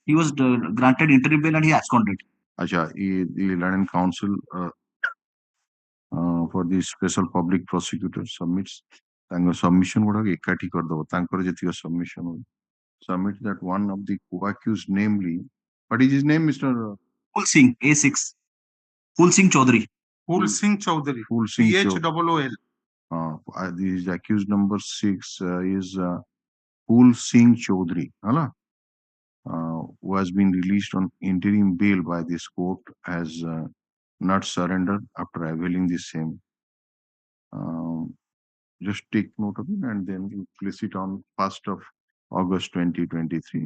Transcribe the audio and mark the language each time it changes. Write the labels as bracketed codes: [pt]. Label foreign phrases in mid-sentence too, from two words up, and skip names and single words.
[en] He was granted interim bail and he absconded. The Learned Council for the Special Public Prosecutor submits submission submit that one of the co-accused, namely, what is his name, Mr. Phul Singh A6. Phul Singh Chaudhary. Phul Singh Chaudhary. Phul Singh PHOOL. This accused number 6 is Phul Singh Chaudhary, who has been released on interim bail by this court, has not surrendered after availing the same. Just take note of it and then you place it on 1st of August 2023.